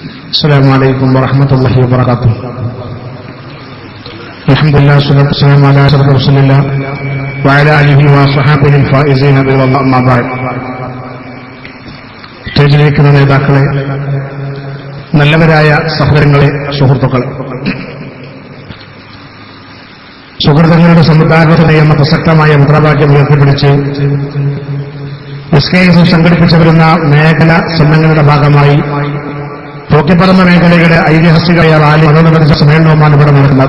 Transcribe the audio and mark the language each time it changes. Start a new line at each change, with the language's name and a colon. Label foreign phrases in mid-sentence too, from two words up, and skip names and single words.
Arabic: السلام عليكم ورحمة الله وبركاته. الحمد لله والصلاة والسلام على أشرف رسول الله وعلى آله وصحابه الفائزين برضا الله. أما بعد.
Malayalam: സ്റ്റേജിലിരിക്കുന്ന നേതാക്കളെ, നല്ലവരായ സഹോദരങ്ങളെ, സുഹൃത്തുക്കളെ, സുഹൃത്തുക്കളുടെ സമുദായത്തിലെ എന്ന പ്രസക്തമായ മുദ്രാവാക്യം ഉയർത്തിപ്പിടിച്ച് SKS സംഘടിപ്പിച്ചു വരുന്ന മേഖല സമ്മേളനങ്ങളുടെ ഭാഗമായി തോക്കിപ്പറന്ന മേഖലയുടെ ഐതിഹാസികമായ റാലി മനോഹരിച്ച സമ്മേളനവുമാണ് ഇവിടെ നടക്കുന്നത്.